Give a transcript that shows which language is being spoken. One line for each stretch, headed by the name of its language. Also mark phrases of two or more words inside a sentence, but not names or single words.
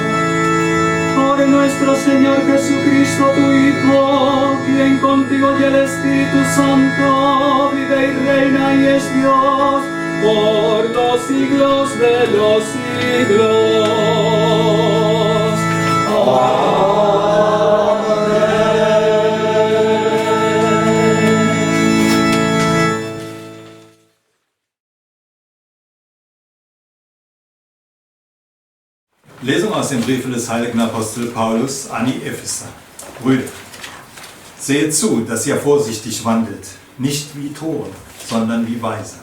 Spanish: Por nuestro Señor Jesucristo, tu Hijo, quien contigo y el Espíritu Santo vive y reina y es Dios por los siglos de los siglos. Amén.
German: Lesung aus dem Brief des heiligen Apostel Paulus an die Epheser. Brüder, seht zu, dass ihr vorsichtig wandelt, nicht wie Toren, sondern wie Weise.